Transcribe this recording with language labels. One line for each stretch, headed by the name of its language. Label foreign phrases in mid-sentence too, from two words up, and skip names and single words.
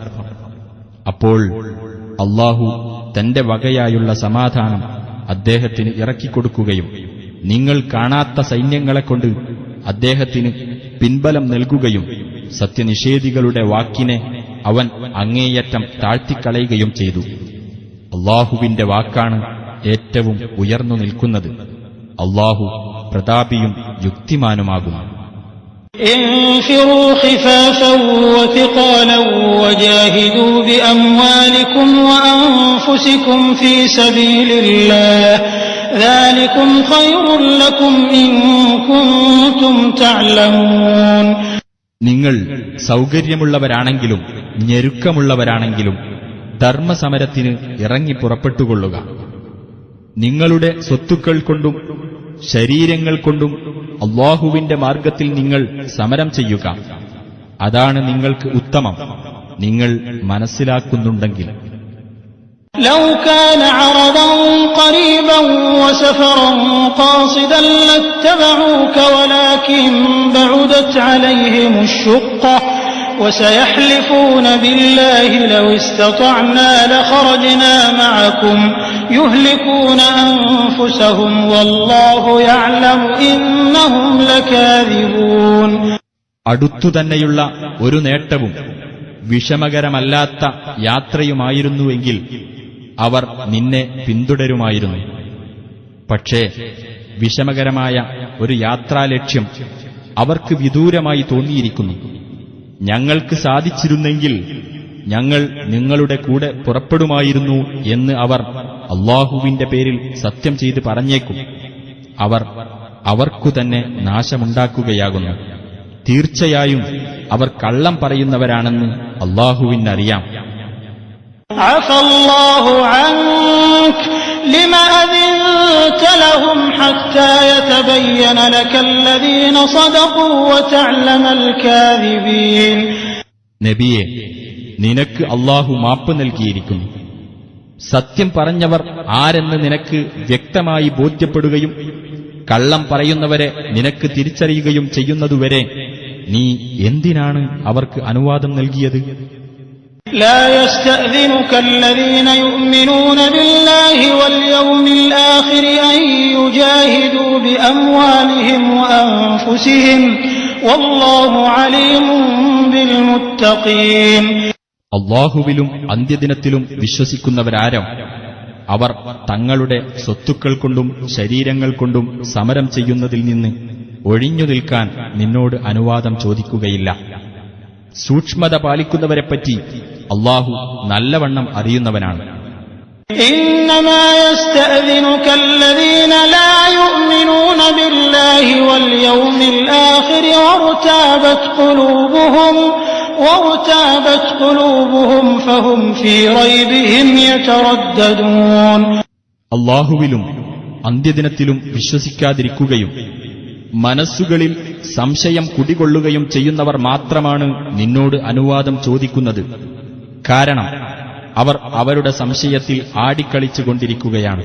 Malayalam: അപ്പോൾ അല്ലാഹു തന്റെ വകയായുള്ള സമാധാനം അദ്ദേഹത്തിന് ഇറക്കിക്കൊടുക്കുകയും നിങ്ങൾ കാണാത്ത സൈന്യങ്ങളെക്കൊണ്ട് അദ്ദേഹത്തിന് പിൻബലം നൽകുകയും സത്യനിഷേധികളുടെ വാക്കിനെ അവൻ അങ്ങേയറ്റം താഴ്ത്തിക്കളയുകയും ചെയ്തു. അല്ലാഹുവിന്റെ വാക്കാണ് ഏറ്റവും ഉയർന്നു നിൽക്കുന്നത്. അല്ലാഹു പ്രതാപിയും യുക്തിമാനുമാകുന്നു.
Arabic: انفروا خفافا وثقالا وجاهدوا بأموالكم وأنفسكم في سبيل الله ذلكم خير لكم إن كنتم تعلمون.
Malayalam: നിങ്ങൾ സൗകര്യമുള്ളവരാണെങ്കിലും ഞെരുക്കമുള്ളവരാണെങ്കിലും ധർമ്മസമരത്തിന് ഇറങ്ങി പുറപ്പെട്ടുകൊള്ളുക. നിങ്ങളുടെ സ്വത്തുക്കൾ കൊണ്ടും ശരീരങ്ങൾ കൊണ്ടും അല്ലാഹുവിന്റെ മാർഗത്തിൽ നിങ്ങൾ സമരം ചെയ്യുക. അതാണ് നിങ്ങൾക്ക് ഉത്തമം, നിങ്ങൾ മനസ്സിലാക്കുന്നുണ്ടെങ്കിൽ.
Arabic: لو كان عرضا قريبا وسفرا قاصدا لاتبعوك ولكن بعدت عليهم الشقة وسيحلفون بالله لو استطعنا لخرجنا معكم يهلكون أنفسهم والله يعلم إنهم لكاذبون.
Malayalam: അടുത്തുതന്നെയുള്ള ഒരു നേട്ടവും വിഷമകരമല്ലാത്ത യാത്രയുമായിരുന്നുവെങ്കിൽ അവർ നിന്നെ പിന്തുടരുമായിരുന്നു. പക്ഷേ വിഷമകരമായ ഒരു യാത്രാലക്ഷ്യം അവർക്ക് വിദൂരമായി തോന്നിയിരിക്കുന്നു. ഞങ്ങൾക്ക് സാധിച്ചിരുന്നെങ്കിൽ ഞങ്ങൾ നിങ്ങളുടെ കൂടെ പുറപ്പെടുമായിരുന്നു എന്ന് അവർ അല്ലാഹുവിന്റെ പേരിൽ സത്യം ചെയ്ത് പറഞ്ഞേക്കും. അവർ അവർക്കുതന്നെ നാശമുണ്ടാക്കുകയാകുന്നു. തീർച്ചയായും അവർ കള്ളം പറയുന്നവരാണെന്ന് അല്ലാഹുവിനറിയാം.
Arabic: عفى الله عنك لما أذنت لهم حتى يتبين لك الذين صدقوا وتعلم الكاذبين.
Malayalam: നബിയെ, നിനക്ക് അല്ലാഹു മാപ്പ് നൽകിയിരിക്കുന്നു. സത്യം പറഞ്ഞവർ ആരെന്ന് നിനക്ക് വ്യക്തമായി ബോധ്യപ്പെടുകയും കള്ളം പറയുന്നവരെ നിനക്ക് തിരിച്ചറിയുകയും ചെയ്യുന്നതുവരെ നീ എന്തിനാണ് അവർക്ക് അനുവാദം നൽകിയത്?
Arabic: لا يستأذنك الذين يؤمنون بالله واليوم الآخر أن يجاهدوا بأموالهم وأنفسهم والله عليم بالمتقين.
Malayalam: അല്ലാഹുവിലും അന്ത്യദിനത്തിലും വിശ്വസിക്കുന്നവരാരോ അവർ തങ്ങളുടെ സ്വത്തുക്കൾ കൊണ്ടും ശരീരങ്ങൾ കൊണ്ടും സമരം ചെയ്യുന്നതിൽ നിന്ന് ഒഴിഞ്ഞു നിൽക്കാൻ നിന്നോട് അനുവാദം ചോദിക്കുകയില്ല. സൂക്ഷ്മത പാലിക്കുന്നവരെപ്പറ്റി അല്ലാഹു നല്ലവണ്ണം അറിയുന്നവനാണ്.
Arabic: إنما يستأذنك الذين لا يؤمنون بالله واليوم الآخر وارتابت قلوبهم فهم في ريبهم يترددون.
Malayalam: അല്ലാഹുവിലും അന്ത്യദിനത്തിലും വിശ്വസിക്കാതിരിക്കുകയും മനസ്സുകളിൽ സംശയം കുടികൊള്ളുകയും ചെയ്യുന്നവർ മാത്രമാണ് നിന്നോട് അനുവാദം ചോദിക്കുന്നത്. കാരണം അവർ അവരുടെ സംശയത്തിൽ ആടിക്കളിച്ചുകൊണ്ടിരിക്കുകയാണ്.